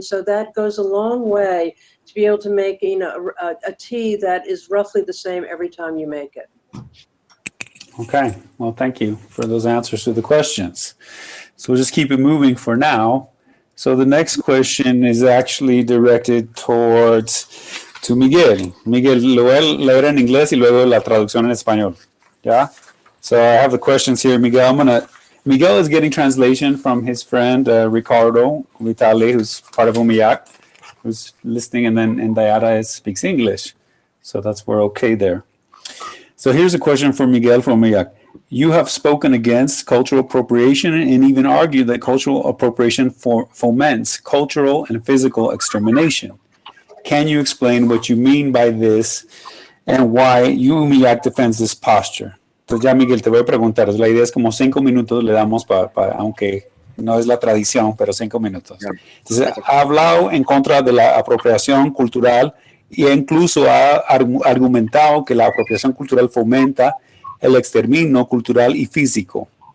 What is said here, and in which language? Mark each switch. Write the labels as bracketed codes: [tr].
[en] And so that goes a long way to be able to make a tea that is roughly the same every time you make it. Okay, well, thank you for those answers to the questions. So we'll just keep it moving for now. So the next question is actually directed to Miguel. [es] Miguel, lo voy a leer en inglés y luego la traducción en español. [en] Yeah? So I have the questions here, Miguel. Miguel is getting translation from his friend Ricardo Vitale, who's part of Umiyak, who's listening, and Daiara speaks English. So we're okay there. So here's a question for Miguel from Umiyak. You have spoken against cultural appropriation and even argued that cultural appropriation foments cultural and physical extermination. Can you explain what you mean by this and why Umiyak defends this posture? [es] Entonces ya, Miguel, te voy a preguntar. La idea es como 5 minutos le damos aunque no es la tradición, pero 5 minutos. Entonces, ha hablado en contra de la apropiación cultural e incluso ha argumentado que la apropiación cultural fomenta el exterminio cultural y físico.